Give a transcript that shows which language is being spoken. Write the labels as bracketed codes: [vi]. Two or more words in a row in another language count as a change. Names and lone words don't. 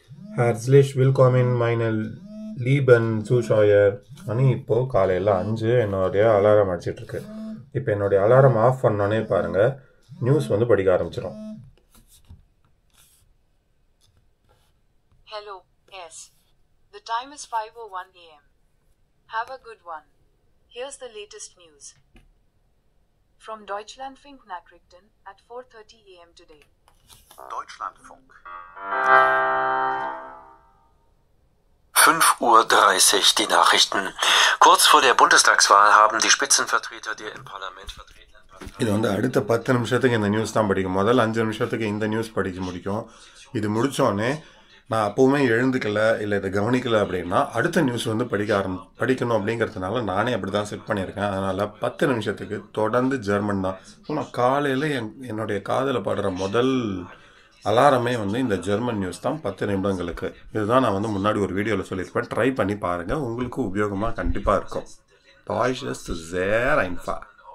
[de] Herzlich willkommen meine lieben Zuschauer. [ta] மணி இப்போது காலையில் 5 என்னுடைய அலாரம் அடிச்சிட்ருக்கு. இப்போ என்னுடைய அலாரம் ஆஃப் பண்ணோன்னே பாருங்கள், நியூஸ் வந்து படிக்க ஆரம்பிச்சிடும். [en] Hello, yes. The time is 5:01 a.m. Have a good one. Here's the latest news. From Deutschlandfunk Nachrichten at 4:30 a.m. today. [de] Deutschlandfunk. 5:30 Uhr die Nachrichten. Kurz vor der Bundestagswahl haben die Spitzenvertreter der im Parlament vertretenen Parteien... [ta] இது வந்து அடுத்த 10 நிமிஷத்துக்கு இந்த நியூஸ் தான் படிக்கும். முதல் 5 நிமிஷத்துக்கு இந்த நியூஸ் படிக்க முடிக்கும். இது முடித்தோடனே நான் அப்போவுமே எழுந்துக்கல இல்லை இதை கவனிக்கலை அப்படின்னா அடுத்த நியூஸ் வந்து படிக்கணும் அப்படிங்கிறதுனால நானே அப்படி தான் செட் பண்ணியிருக்கேன். அதனால் 10 நிமிஷத்துக்கு தொடர்ந்து ஜெர்மன் தான். ஸோ நான் காலையில் என்னுடைய காதில் பாடுற முதல் அலாரமே வந்து இந்த ஜெர்மன் நியூஸ் தான் 10 நிமிடங்களுக்கு. இதுதான் நான் வந்து முன்னாடி ஒரு வீடியோவில் சொல்லியிருப்பேன். ட்ரை பண்ணி பாருங்கள், உங்களுக்கு உபயோகமாக கண்டிப்பாக இருக்கும். [de] Deutsch ist sehr einfach.